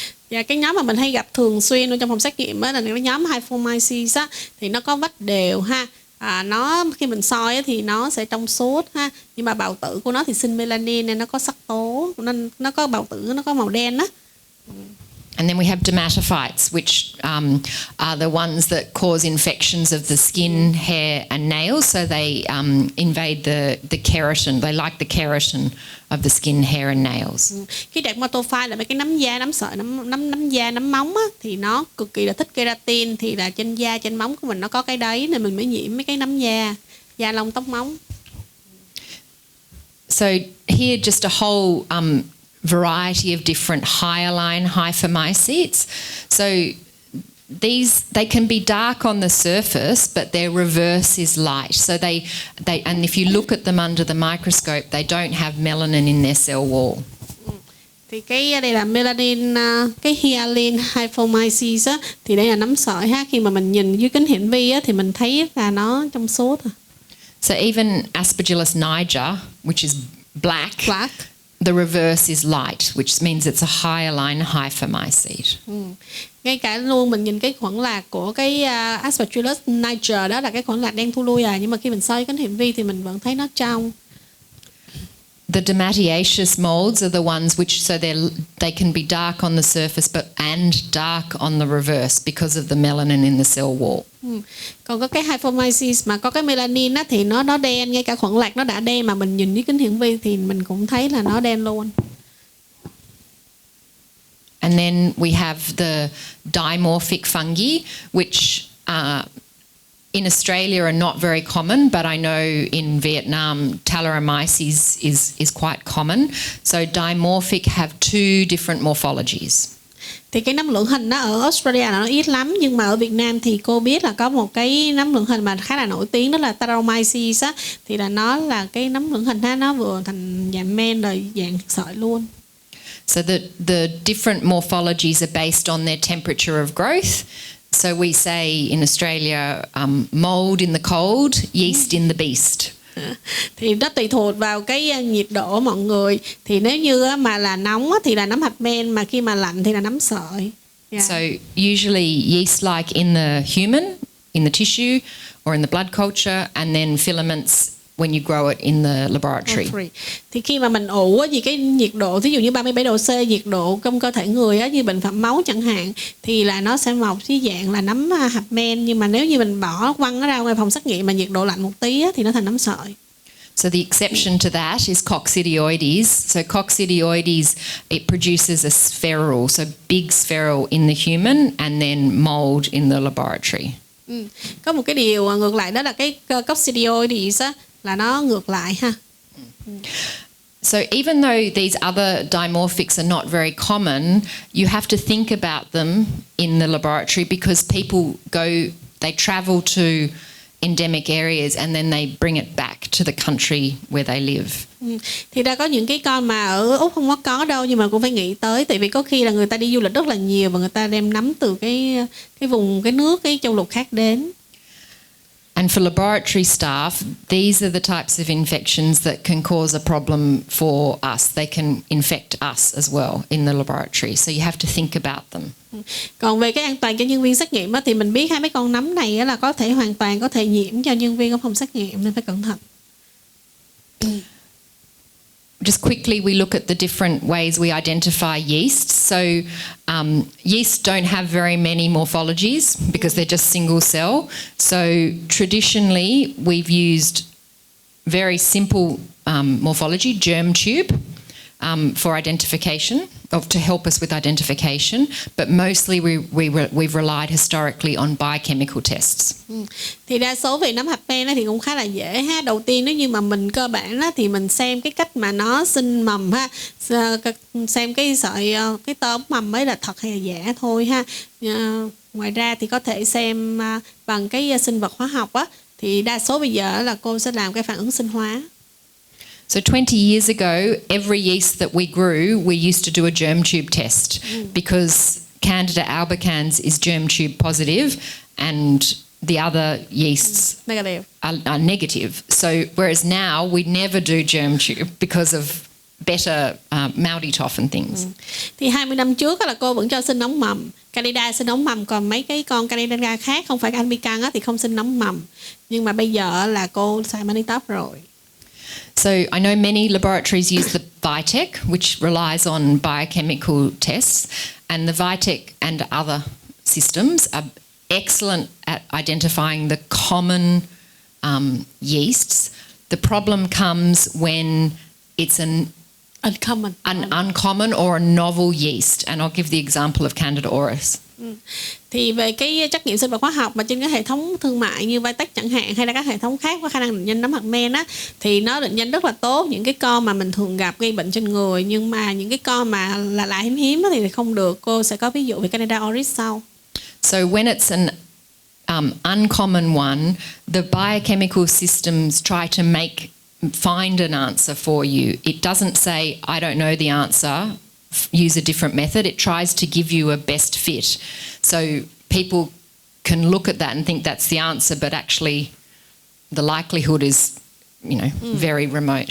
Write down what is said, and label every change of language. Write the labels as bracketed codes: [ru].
[vi] Và cái nhóm mà mình hay gặp thường xuyên trong phòng xét nghiệm á là cái nhóm hyphomycetes á, thì nó có vách đều ha. Nó khi mình soi á, thì nó sẽ trong suốt ha, nhưng mà bào tử của nó thì sinh melanin nên nó có sắc tố, nên nó có bào tử, nó có màu đen á. [en] And then we have dermatophytes, which are the ones that cause infections of the skin, hair and nails. So they invade the keratin. They like the keratin of the skin, hair and nails. [vi] Cái dermatophyte là mấy cái nấm da, nấm sợi, nấm da, nấm móng á, thì nó cực kỳ là thích keratin, thì là trên da, trên móng của mình nó có cái đấy nên mình mới nhiễm mấy cái nấm da, da lông, tóc, móng. [en] So here just a whole variety of different hyaline hyphomycetes. So they can be dark on the surface, but their reverse is light. So they and if you look at them under the microscope, they don't have melanin in their cell wall. [vi] Thì cái đây là melanin, cái hyaline hyphomycetes á, thì đây là nấm sợi ha. Khi mà mình nhìn dưới kính hiển vi á, thì mình thấy là nó trong suốt. [en] So even Aspergillus niger, which is black. The reverse is light, which means it's a hyaline hyphomycete. [vi] Ngay cả luôn mình nhìn cái khuẩn lạc của cái Aspergillus niger, đó là cái khuẩn lạc đen thu lui nhưng mà khi mình soi kính hiển vi thì mình vẫn thấy nó trong. [en] The domatiaceous molds are the ones which they can be dark on the surface and dark on the reverse because of the melanin in the cell wall. [vi] Còn có cái hyphomycetes mà có cái melanin á, thì nó đen, ngay cả khuẩn lạc nó đã đen mà mình nhìn với kính hiển vi thì mình cũng thấy là nó đen luôn. [en] And then we have the dimorphic fungi, which in Australia are not very common, but I know in Vietnam Talaromyces is quite common. So dimorphic have two different morphologies. [vi] Thì cái nấm lưỡng hình nó ở Australia là nó ít lắm, nhưng mà ở Việt Nam thì cô biết là có một cái nấm lưỡng hình mà khá là nổi tiếng, đó là Talaromyces á, thì là nó là cái nấm lưỡng hình ha, nó vừa thành dạng men rồi dạng sợi luôn. [en] So the different morphologies are based on their temperature of growth. So we say in Australia, mold in the cold, yeast in the beast. [vi] Thì nó tùy thuộc vào cái nhiệt độ mọi người. Thì nếu như mà là nóng thì là nấm hạt men, mà khi mà lạnh thì là nấm sợi. Yeah. [en] So usually yeast like in the human, in the tissue or in the blood culture, and then filaments when you grow it in the laboratory. [vi] Thì khi mà mình ủ á, vì cái nhiệt độ ví dụ như 37 độ C, nhiệt độ trong cơ thể người á, như bệnh phẩm máu chẳng hạn, thì là nó sẽ mọc dưới dạng là nấm hạt men. Nhưng mà nếu như mình bỏ quăng nó ra ngoài phòng xét nghiệm mà nhiệt độ lạnh một tí á, thì nó thành nấm sợi. [en] So the exception to that is coccidioides. So coccidioides, it produces a spherules, so big spherule in the human and then mold in the laboratory. [vi] Có một cái điều ngược lại đó là cái coccidioides á, là nó ngược lại ha. [en] So even though these other dimorphics are not very common, you have to think about them in the laboratory because they travel to endemic areas and then they bring it back to the country where they live. [vi] Thì ra có những cái con mà ở Úc không có đâu, nhưng mà cũng phải nghĩ tới, tại vì có khi là người ta đi du lịch rất là nhiều và người ta đem nấm từ cái vùng, cái nước, cái châu lục khác đến. [en] And for laboratory staff, these are the types of infections that can cause a problem for us. They can infect us as well in the laboratory. So you have to think about them. [vi] Còn về cái an toàn cho nhân viên xét nghiệm á, thì mình biết hai mấy con nấm này á, là có thể hoàn toàn có thể nhiễm cho nhân viên ở phòng xét nghiệm, nên phải cẩn thận. [en] Just quickly, we look at the different ways we identify yeast. So yeast don't have very many morphologies because they're just single cell. So traditionally, we've used very simple morphology, germ tube, for identification, to help us with identification. But mostly we've relied historically on biochemical tests. [vi] Thì đa số về nấm hạt men thì cũng khá là dễ ha. Đầu tiên nếu như mà mình cơ bản á, thì mình xem cái cách mà nó sinh mầm ha, xem cái sợi cái tôm mầm ấy là thật hay là giả thôi ha. Ngoài ra thì có thể xem bằng cái sinh vật hóa học á, thì đa số bây giờ là cô sẽ làm cái phản ứng sinh hóa. [en] So 20 years ago, every yeast that we grew, we used to do a germ tube test because Candida albicans is germ tube positive and the other yeasts are negative. So whereas now we never do germ tube because of better Maudie-Toff and things. [vi] Thì 20 năm trước là cô vẫn cho sinh nấm mầm, Candida sinh nấm mầm, còn mấy cái con Candida khác không phải albicans thì không sinh nấm mầm. Nhưng mà bây giờ là cô xài Maudie-Toff rồi. [en] So I know many laboratories use the VITEC, which relies on biochemical tests, and the VITEC and other systems are excellent at identifying the common yeasts. The problem comes when it's an uncommon or a novel yeast, and I'll give the example of Candida auris. [vi] Thì về cái trắc nghiệm sinh vật hóa học mà trên cái hệ thống thương mại như VITEC chẳng hạn, hay là các hệ thống khác có khả năng định danh nấm hạt men á, thì nó định danh rất là tốt những cái con mà mình thường gặp gây bệnh trên người, nhưng mà những cái con mà là lạ hiếm thì không được. Cô sẽ có ví dụ về Candida auris sau. [en] So when it's an uncommon one, the biochemical systems try to find an answer for you. It doesn't say I don't know the answer, use a different method. It tries to give you a best fit. So people can look at that and think that's the answer, but actually the likelihood is, very remote.